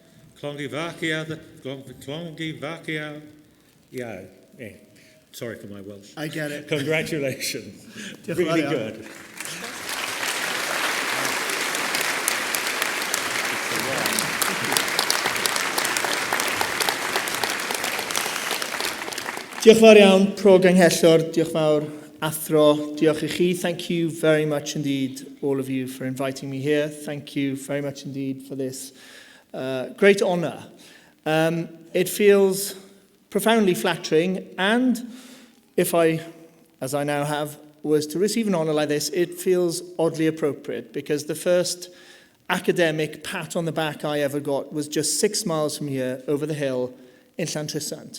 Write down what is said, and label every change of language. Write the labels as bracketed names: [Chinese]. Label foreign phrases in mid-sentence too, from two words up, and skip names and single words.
[English] Sorry for my Welsh. I get it. Congratulations. Really good. [Welsh] Diolch fawr iawn, Pro Ganghellor, diolch fawr, Athro, diolch I chi. [English] Thank you very much indeed, all of you, for inviting me here. Thank you very much indeed for this great honour. It feels profoundly flattering, and if I, as I now have, was to receive an honour like this, it feels oddly appropriate, because the first academic pat on the back I ever got was just 6 miles from here, over the hill, in Llantrisant.